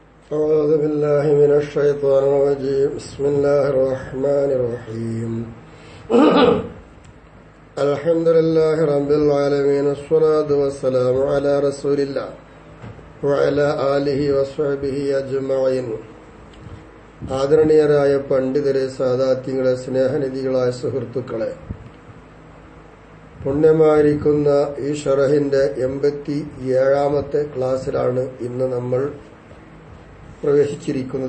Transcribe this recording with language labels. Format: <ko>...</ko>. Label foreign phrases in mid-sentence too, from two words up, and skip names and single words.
<ar>أعوذ بالله من الشيطان الرجيم بسم الله الرحمن الرحيم الحمد لله رب العالمين الصلاة والسلام على رسول الله وعلى آله وصحبه أجمعين.</ar> <ml>ആദരണീയരായ പണ്ഡിതരെ, സാദാത്യങ്ങളെ, സ്നേഹനിധികളായ സുഹൃത്തുക്കളെ, പുണ്യമായിരിക്കുന്ന ഈ ഷറഹിന്റെ 87ാമത്തെ ക്ലാസ്സിലാണ് ഇന്ന് നമ്മൾ പ്രവേശിച്ചിരിക്കുന്നത്.</ml>